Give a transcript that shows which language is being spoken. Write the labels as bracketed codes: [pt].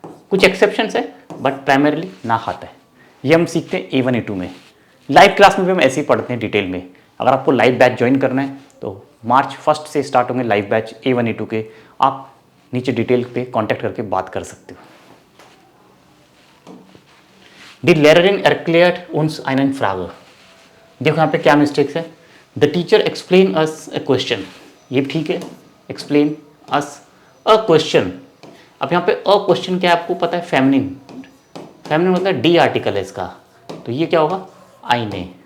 [hi] कुछ एक्सेप्शंस है but primarily नाक आता है। ये हम सीखते हैं A1 A2 में। लाइव क्लास में भी हम ऐसे ही पढ़ते हैं डिटेल में। अगर आपको लाइव बैच ज्वाइन करना है तो मार्च 1 से स्टार्ट होंगे लाइव बैच A1 A2 के, आप नीचे डिटेल पे कांटेक्ट करके बात कर सकते हो। [de] Die Lehrerin erklärt uns einen Frage। [hi] देखो यहाँ पे क्या मिस्टेक्स है, the teacher explain us A question, ये ठीक है, एक्सप्लेन अस अ क्वेश्चन। अब यहाँ पे अ क्वेश्चन क्या है आपको पता है, फेमिनिन, फेमिनिन मतलब डी आर्टिकल है इसका, तो ये क्या होगा, आईने।